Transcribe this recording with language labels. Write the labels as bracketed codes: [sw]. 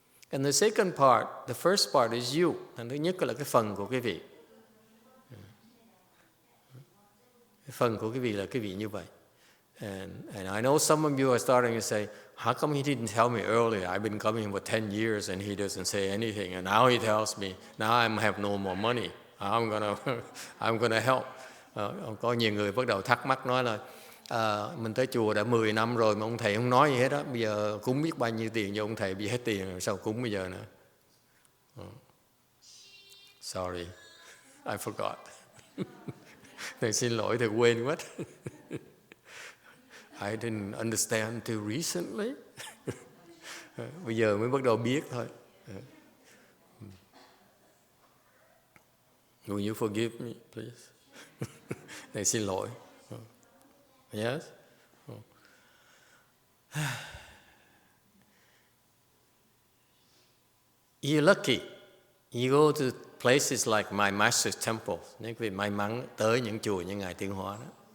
[en] And the second part, the first part is you. [vi] Thứ nhất là cái phần của quý vị. Cái phần của quý vị là quý vị như vậy. [en] And I know some of you are starting to say, how come he didn't tell me earlier? I've been coming for 10 years and he doesn't say anything. And now he tells me, now I have no more money. I'm gonna help. [vi] Có nhiều người bắt đầu thắc mắc nói là mình tới chùa đã 10 năm rồi mà ông thầy không nói gì hết đó. Bây giờ cúng biết bao nhiêu tiền cho ông thầy bị hết tiền rồi, sao cúng bây giờ nữa? [en] Sorry, I forgot. [vi] Thầy xin lỗi, thầy quên mất. [en] I didn't understand until recently. [vi] Bây giờ mới bắt đầu biết thôi. [en] Will you forgive me, please? [vi] Thầy xin lỗi. [en] Yes? You're lucky. You go to places like my Master's Temple. [vi] Nếu quý vị may mắn tới những chùa như Ngài Tiến Hóa đó.